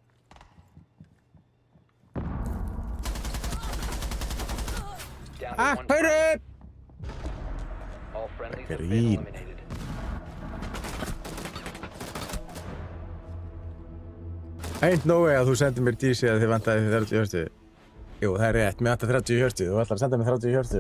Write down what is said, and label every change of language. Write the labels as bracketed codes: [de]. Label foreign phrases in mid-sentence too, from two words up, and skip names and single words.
[en] Down to one friendly. All friendlies have been Green. eliminated. Ain't no way [is] að þú sendir mér DC að þið vantaði 30 hjörtu. Jú, það er rétt, mér vantar 30 hjörtu. Þú ætlar að senda mér 30 hjörtu.